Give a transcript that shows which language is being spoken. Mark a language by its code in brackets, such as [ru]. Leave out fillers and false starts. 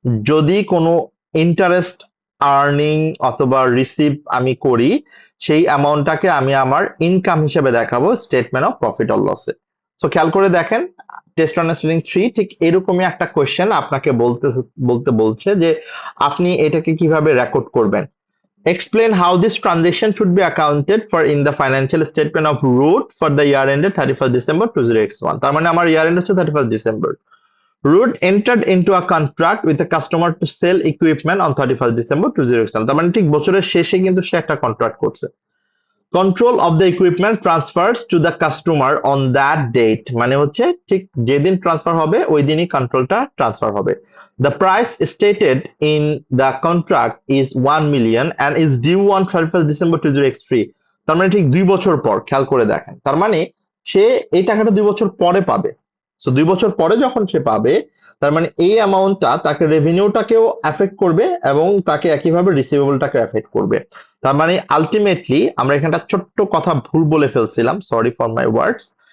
[bn] যদি কোনো interest earning অথবা রিসিভ আমি করি, সেই অ্যামাউন্টটাকে আমি আমার ইনকাম হিসেবে দেখাবো স্টেটমেন্ট অফ প্রফিট অর লসে। সো খেয়াল করে দেখেন, টেস্ট আন্ডারস্ট্যান্ডিং 3 ঠিক এরকমই একটা কোয়েশ্চেন আপনাকে বলতে বলছে যে আপনি এটাকে কিভাবে রেকর্ড করবেন। [en] Explain how this transaction should be accounted for in the financial statement of Root for the year ended 31st December 2021. [bn] তার মানে আমার year end হচ্ছে 31st December. [en] Root entered into a contract with the customer to sell equipment on 31st December 2021. [bn] তার মানে ঠিক বছরের শেষে কিন্তু সে একটা কন্ট্রাক্ট করছে। [en] Control of the equipment transfers to the customer on that date, [bn] মানে হচ্ছে ঠিক যেদিন ট্রান্সফার হবে ওই দিনই কন্ট্রোলটা ট্রান্সফার হবে। [en] The price stated in the contract is 1 million and is due on 31st December 2023. [bn] তার মানে ঠিক 2 বছর পর, খেয়াল করে দেখেন, তার মানে সে এই টাকাটা 2 বছর পরে পাবে। সো 2 বছর পরে যখন সে পাবে, তার মানে এই অ্যামাউন্টটা তাকে রেভিনিউটাকেও এফেক্ট করবে এবং তাকে একইভাবে রিসিভেবলটাকে এফেক্ট করবে। তার মানে আলটিমেটলি আমরা এখানটা ছোট্ট কথা ভুল বলে ফেলছিলাম, [en] Sorry for my words.